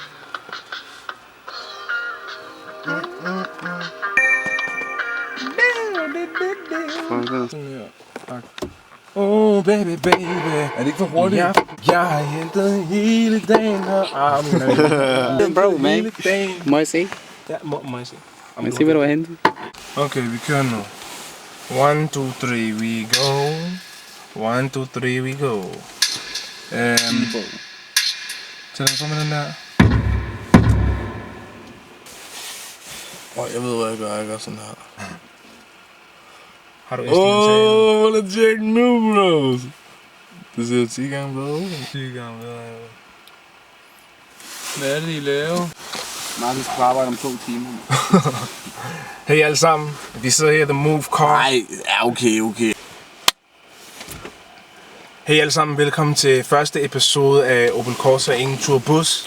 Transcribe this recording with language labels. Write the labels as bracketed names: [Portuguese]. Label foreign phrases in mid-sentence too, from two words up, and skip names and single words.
[English] Oh baby, baby. [Danish] Er det ikke for hurtigt? Jeg har hentet hele dagen og armen. [English] Bro, man. [Danish] Må jeg se? Ja, må jeg se. Må jeg se, hvad du har hentet? Okay, vi kører nu. 1, 2, 3, [English] we go. 1, 2, 3, we go. [Danish] Så lad os med den der. Jeg ved, hvad jeg gør. Jeg gør sådan her. Har du instrumentalen? [English] Let's check [Danish] nu, bros. Det ser 10 gange bedre. 10 gange bedre, ja. Hvad er det, I laver? Martin skal arbejde om 2 timer. Hey alle sammen. Vi sidder her i The Move Car. Nej, ja, okay. Hey alle sammen, velkommen til første episode af Opel Corsa Ingen Tur Bus.